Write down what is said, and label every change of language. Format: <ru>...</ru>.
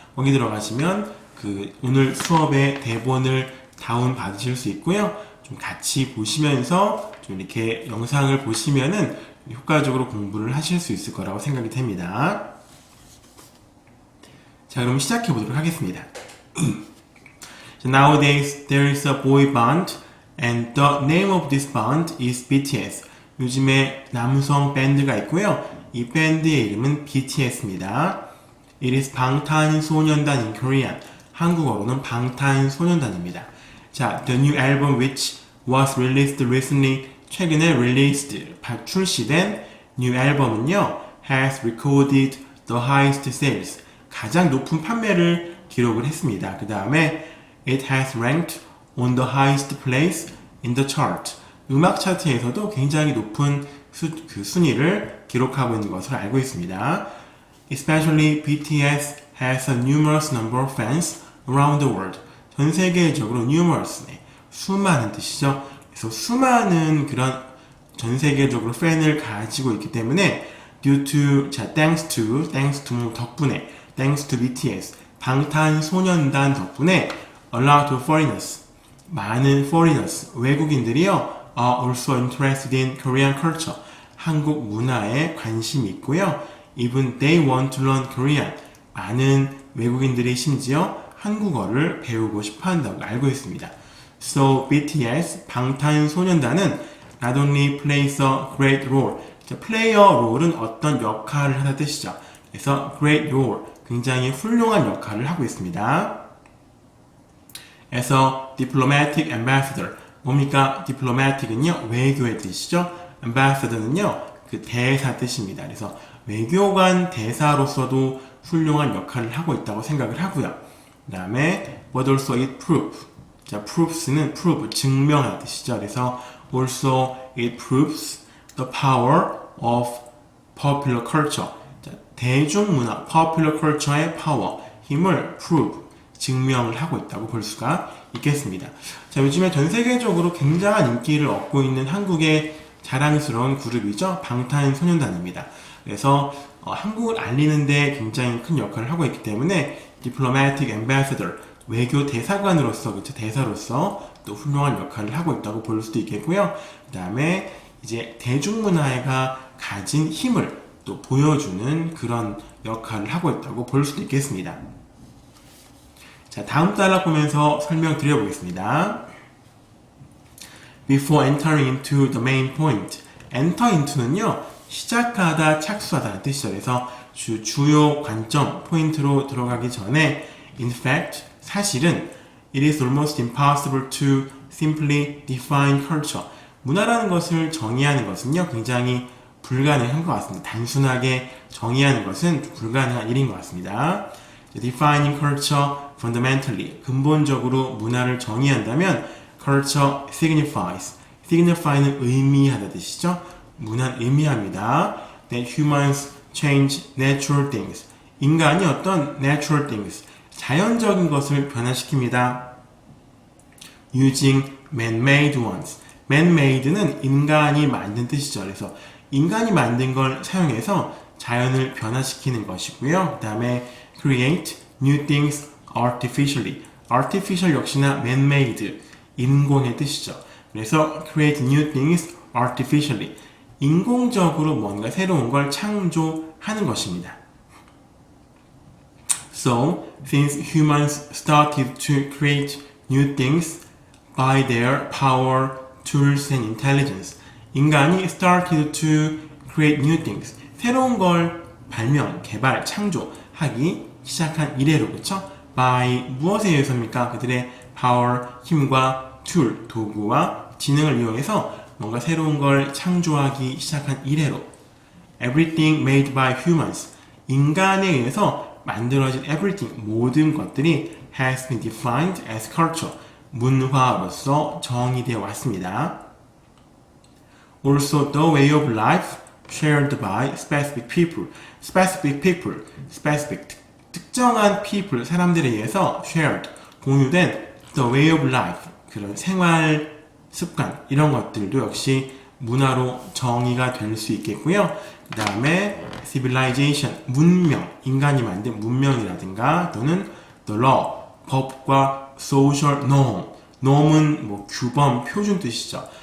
<ko>거기 들어가시면 오늘 수업의 대본을 다운 받으실 수 있고요. 좀 같이 보시면서 좀 이렇게 영상을 보시면은 효과적으로 공부를 하실 수 있을 거라고 생각이 됩니다. 자, 그럼 시작해 보도록 하겠습니다.</ko> <en>Nowadays there is a boy band and the name of this band is BTS.</en> <ko>요즘에 남성 밴드가 있고요. 이 밴드의 이름은 BTS입니다.</ko> <en>It is 방탄소년단 in Korean.</en> <ko>한국어로는 방탄소년단입니다.</ko> <en>자, the new album which was released recently</en> <ko>최근에 출시된</ko> <en>new 앨범은요, has recorded the highest sales.</en> <ko>가장 높은 판매를 기록을 했습니다. 그 다음에</ko> <en>it has ranked on the highest place in the chart.</en> <ko>음악 차트에서도 굉장히 높은 순위를 기록하고 있는 것을 알고 있습니다.</ko> <en>Especially BTS has a numerous number of fans around the world.</en> <ko>전 세계적으로 numerous, 수많은 뜻이죠. 그래서 수많은 그런 전 세계적으로 팬을 가지고 있기 때문에</ko> <en>thanks to</en> <ko>덕분에</ko> <en>thanks to BTS</en> <ko>방탄소년단 덕분에</ko> <en>a lot of foreigners</en> <ko>많은 foreigners 외국인들이요</ko> <en>are also interested in Korean culture</en> <ko>한국 문화에 관심이 있고요.</ko> <en>even they want to learn Korean</en> <ko>많은 외국인들이 심지어 한국어를 배우고 싶어 한다고 알고 있습니다.</ko> <en>So BTS 방탄소년단은 not only plays a great role. play a role</en> <ko>은 어떤 역할을 하는 뜻이죠. 그래서</ko> <en>great role</en> <ko>굉장히 훌륭한 역할을 하고 있습니다.</ko> <en>As a diplomatic ambassador</en> <ko>뭡니까? diplomatic은요 외교의 뜻이죠. ambassador는요 대사 뜻입니다. 그래서 외교관 대사로서도 훌륭한 역할을 하고 있다고 생각을 하고요. 그 다음에</ko> <en>but also it proves</en> <ko>자, proves는 prove, 증명하는 뜻이죠. 그래서</ko> <en>also it proves the power of popular culture.</en> <ko>자, 대중문화, popular culture의 power, 힘을 prove, 증명을 하고 있다고 볼 수가 있겠습니다. 자, 요즘에 전 세계적으로 굉장한 인기를 얻고 있는 한국의 자랑스러운 그룹이죠. 방탄소년단입니다. 그래서 한국을 알리는 데 굉장히 큰 역할을 하고 있기 때문에 diplomatic ambassador, 외교 대사관으로서, 대사로서 또 훌륭한 역할을 하고 있다고 볼 수도 있겠고요. 그 다음에 이제 대중문화가 가진 힘을 또 보여주는 그런 역할을 하고 있다고 볼 수도 있겠습니다. 자, 다음 단락 보면서 설명드려 보겠습니다.</ko> <en>Before entering into the main point, enter into는요,</en> <ko>시작하다, 착수하다는 뜻이죠. 그래서 주요 관점, 포인트로 들어가기 전에</ko> <en>in fact,</en> <ko>사실은</ko> <en>it is almost impossible to simply define culture.</en> <ko>문화라는 것을 정의하는 것은요, 굉장히 불가능한 것 같습니다. 단순하게 정의하는 것은 불가능한 일인 것 같습니다.</ko> <en>Defining culture fundamentally.</en> <ko>근본적으로 문화를 정의한다면 culture signify는 의미하다 뜻이죠. 문화는 의미합니다.</ko> <en>That humans change natural things.</en> <ko>인간이 어떤 natural things, 자연적인 것을 변화시킵니다.</ko> <en>Using man-made ones.</en> <ko>man-made는 인간이 만든 뜻이죠. 그래서 인간이 만든 걸 사용해서 자연을 변화시키는 것이고요. 그 다음에</ko> <en>create new things artificially.</en> <ko>artificial 역시나 man-made, 인공의 뜻이죠.</ko> <en>그래서 create new things artificially.</en> <ko>인공적으로 뭔가 새로운 걸 창조하는 것입니다.</ko> <en>So, since humans started to create new things by their power, tools and intelligence, 인간이 started to create new things,</en> <ko>새로운 걸 발명, 개발, 창조하기 시작한 이래로, 그쵸? by 무엇에 의해서입니까? 그들의 power, 힘과 tool, 도구와 지능을 이용해서 뭔가 새로운 걸 창조하기 시작한 이래로</ko> <en>everything made by humans,</en> <ko>인간에 의해서 만들어진 everything, 모든 것들이</ko> <en>has been defined as culture,</en> <ko>문화로서 정의되어 왔습니다.</ko> <en>Also, the way of life shared by specific people.</en> <ko>specific people, specific 특정한 people, 사람들에 의해서 shared, 공유된</ko> <en>the way of life,</en> <ko>그런 생활 습관, 이런 것들도 역시 문화로 정의가 될 수 있겠고요. 그 다음에 civilization, 문명, 인간이 만든 문명이라든가 또는</ko> <en>the law,</en> <ko>법과</ko> <en>social norm,</en> <ko>norm은 뭐 규범, 표준 뜻이죠.</ko>